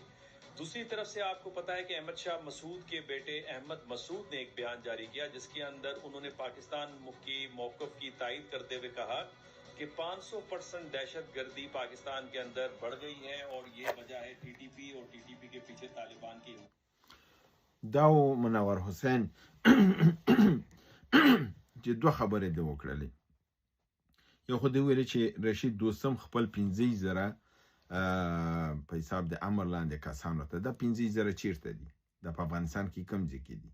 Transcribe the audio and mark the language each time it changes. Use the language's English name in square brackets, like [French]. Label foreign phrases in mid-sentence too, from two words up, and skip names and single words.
[Hindi] दूसरी तरफ से आपको पता है कि अहमद शाह मसूद के बेटे अहमद मसूद ने एक बयान जारी किया जिसके अंदर उन्होंने पाकिस्तान की मौक़िफ़ की तायद करते हुए कहा कि 500% दहशत गर्दी पाकिस्तान के अंदर बढ़ गई है और ये वजह है टीटीपी और टीटीपी के पीछे तालिबान की। [Pashto] दाو منور حسین چې دوه خبرې د وکړلې. یو خو دی ویل چې رشید دوستم خپل 15,000 په حساب د امر لاندې کسانو ته د 15,000 چیرته دي؟ د په افغانستان کې کوم ځای کې دي؟